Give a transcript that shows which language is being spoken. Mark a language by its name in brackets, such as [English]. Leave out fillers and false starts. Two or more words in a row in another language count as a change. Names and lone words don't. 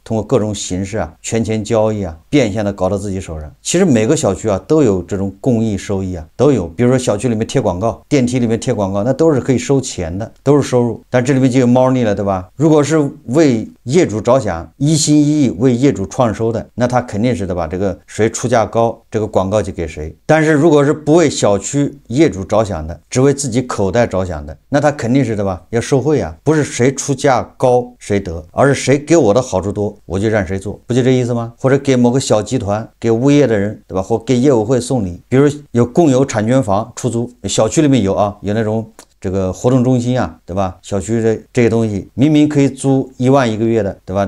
[Chinese] 通過各種形式圈錢交易變相的搞到自己手上。其實每個小區都有這種公益收益都有。比如說小區裡面貼廣告，電梯裡面貼廣告，那都是可以收錢的，都是收入。但這裡面就有貓膩了，對吧？如果是為業主着想，一心一意為業主創收的，那他肯定是的吧？这個誰出價高，這個廣告就給誰。但是如果是不為小區業主着想的，只為自己口袋着想的，那他肯定是的吧？要受賄不是誰出價高誰得，而是誰給我的好處多，我就讓誰做，不就這意思嗎？或者給某個小集團，給物業的人，對吧？或給業委會送禮，比如有共有產權房出租，小區裡面有有那種這個活動中心對吧？小區的這些東西明明可以租1萬1個月的，對吧？